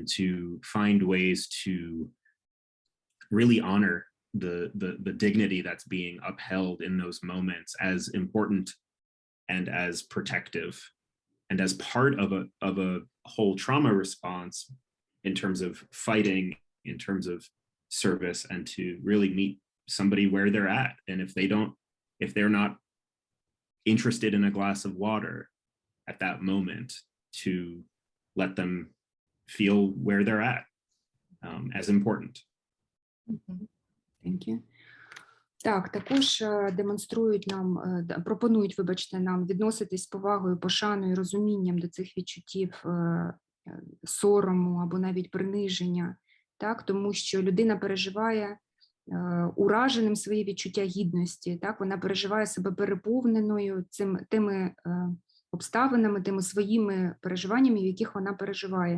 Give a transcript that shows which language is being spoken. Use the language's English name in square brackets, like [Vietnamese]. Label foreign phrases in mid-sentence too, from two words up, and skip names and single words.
[English] to find ways to really honor the dignity that's being upheld in those moments as important and as protective and as part of a whole trauma response in terms of fighting, in terms of service, and to really meet somebody where they're at. And if they're not interested in a glass of water at that moment, to let them feel where they're at as important. Thank you. [Ukrainian] Так, також демонструють нам, пропонують, вибачте, нам відноситись з повагою, пошаною, розумінням до цих відчуттів сорому або навіть приниження, так, тому що людина переживає ураженим своє відчуття гідності, так, вона переживає себе переповненою тими обставинами, тими своїми переживаннями, в яких вона переживає.